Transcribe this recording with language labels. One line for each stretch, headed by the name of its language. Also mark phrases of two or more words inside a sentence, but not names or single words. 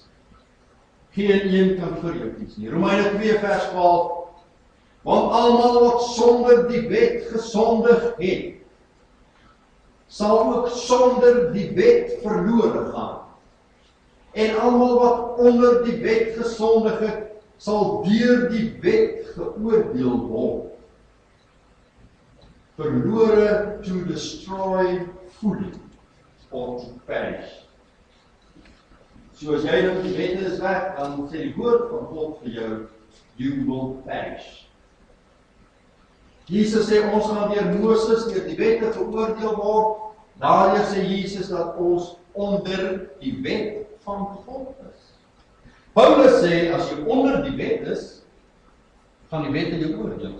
Afrikaans: Geen een kan vir jou kies nie. Romeine 2 vers 12, want almal wat sonder die wet gesondig het, sal ook sonder die wet verlore gaan. En almal wat onder die wet gesondig het, sal deur die wet geoordeel word.
English: Verlore to destroy fully or to perish.
Afrikaans: So as jy dan die wette is weg, dan sê die woord van God vir jou,
English: you will perish.
Afrikaans: Jesus sê ons gaan deur Moses deur die wette geoordeel word. Daardeur sê Jesus dat ons onder die wet van God is. Paulus sê as jy onder die wet is, gaan die wette jou oordeel.